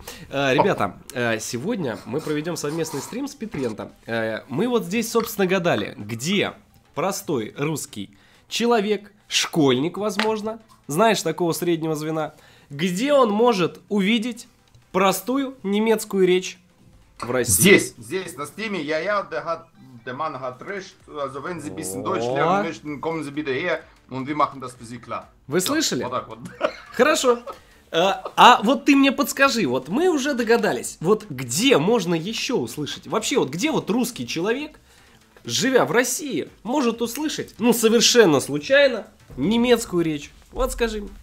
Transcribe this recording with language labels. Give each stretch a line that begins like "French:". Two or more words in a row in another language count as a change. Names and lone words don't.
Russian: Ребята, сегодня мы проведем совместный стрим с Петрента. Мы вот здесь, собственно, гадали, где простой русский человек, школьник, возможно, знаешь, такого среднего звена, где он может увидеть простую немецкую речь в России. Здесь, на стриме,
German: der Mann hat recht, also wenn Sie ein bisschen Deutsch lernen möchten, kommen Sie bitte her und wir machen das für Sie klar.
Russian: Вы слышали? Вот так вот. Хорошо. А вот ты мне подскажи, вот мы уже догадались, вот где можно еще услышать? Вообще, вот где вот русский человек, живя в России, может услышать, ну, совершенно случайно, немецкую речь? Вот скажи мне.